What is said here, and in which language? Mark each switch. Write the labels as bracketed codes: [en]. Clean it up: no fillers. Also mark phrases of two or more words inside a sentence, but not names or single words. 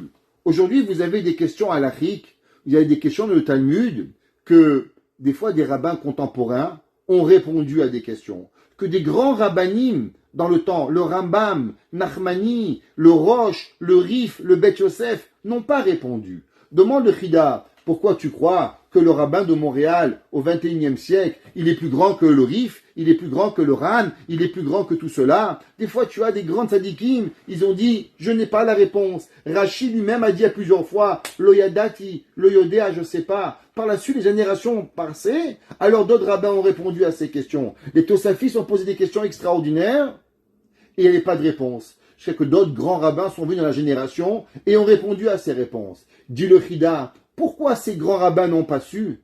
[fr] Aujourd'hui vous avez des questions halachiques, vous avez des questions de Talmud, que des fois des rabbins contemporains ont répondu à des questions, que des grands rabbanim dans le temps, le Rambam, Nachmani, le Roche, le Rif, le Bet Yosef, n'ont pas répondu. Demande le Chida, pourquoi tu crois que le rabbin de Montréal au XXIe siècle, il est plus grand que le Rif, il est plus grand que le Ran, il est plus grand que tout cela. Des fois, tu as des grands tzadikim, ils ont dit, je n'ai pas la réponse. Rachid lui-même a dit à plusieurs fois, [he] לא ידעתי, לא יודע, [fr] je sais pas. Par la suite, les générations passées, alors d'autres rabbins ont répondu à ces questions. Les Tosafis ont posé des questions extraordinaires, et il n'y avait pas de réponse. Je sais que d'autres grands rabbins sont venus dans la génération et ont répondu à ces réponses. Dit le Chida, pourquoi ces grands rabbins n'ont pas su?